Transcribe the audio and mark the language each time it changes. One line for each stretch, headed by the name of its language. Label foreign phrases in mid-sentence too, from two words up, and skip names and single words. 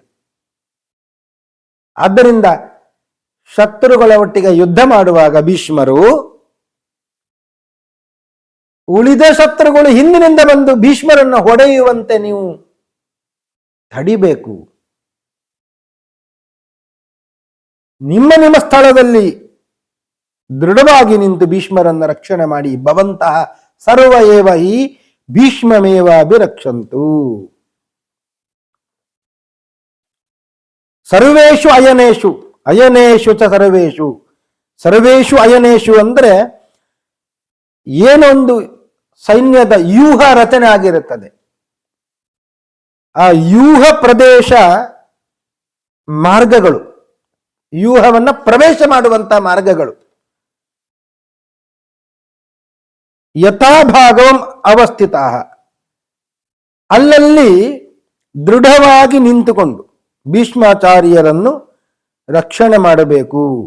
Kannada: ಆದ್ದರಿಂದ ಶತ್ರುಗಳ ಒಟ್ಟಿಗೆ ಯುದ್ಧ ಮಾಡುವಾಗ ಭೀಷ್ಮರು, ಉಳಿದ ಶತ್ರುಗಳು ಹಿಂದಿನಿಂದ ಬಂದು ಭೀಷ್ಮರನ್ನು ಹೊಡೆಯುವಂತೆ ನೀವು ತಡಿಬೇಕು. ನಿಮ್ಮ ನಿಮ್ಮ ಸ್ಥಳದಲ್ಲಿ ದೃಢವಾಗಿ ನಿಂತು ಭೀಷ್ಮರನ್ನು ರಕ್ಷಣೆ ಮಾಡಿ.
Sanskrit: ಭವಂತಹ ಸರ್ವ ಏವ ಹಿ ಭೀಷ್ಮಮೇವಾಭಿರಕ್ಷಂತು. ಸರ್ವೇಷು ಅಯನೇಷು, ಅಯನೇಷು ಚ ಸರ್ವೇಷು. ಸರ್ವೇಷು ಅಯನೇಷು
Kannada: ಅಂದ್ರೆ ಏನೊಂದು ಸೈನ್ಯದ ವ್ಯೂಹ ರಚನೆ ಆಗಿರುತ್ತದೆ, ಆ ವ್ಯೂಹ ಪ್ರದೇಶ ಮಾರ್ಗಗಳು, ವ್ಯೂಹವನ್ನ ಪ್ರವೇಶ ಮಾಡುವಂತಹ ಮಾರ್ಗಗಳು
Sanskrit: ಯಥಾಭಾಗಂ ಅವಸ್ಥಿತ,
Kannada: ಅಲ್ಲಲ್ಲಿ ದೃಢವಾಗಿ ನಿಂತುಕೊಂಡು ಭೀಷ್ಮಾಚಾರ್ಯರನ್ನು ರಕ್ಷಣೆ ಮಾಡಬೇಕು.